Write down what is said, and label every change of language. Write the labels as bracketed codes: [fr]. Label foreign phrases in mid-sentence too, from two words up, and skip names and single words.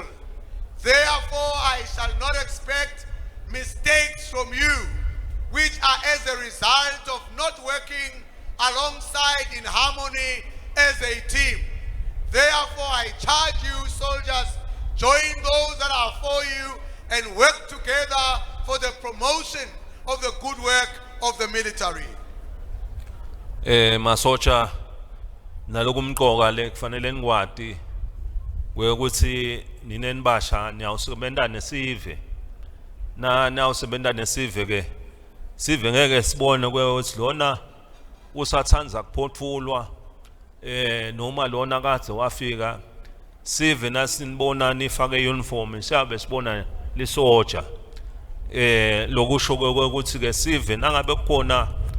[en] Therefore, I shall not expect mistakes from you, which are as a result of not working alongside in harmony as a team. Therefore, I charge you, soldiers, join those that are for you and work together for the promotion of the good work of the military. [ss] Masocha nalokumqoka le kufanele nikwati ukuthi ninenibasha niyawusebenza nesive na nawusebenza nesive ke sive ngeke sibone ukuthi lona usathanza kuphothulwa noma lona kade wafika sive nasinibona nifake uniform siyabe sibona lisoja lokusho ukuthi ke sive nangabe kukhona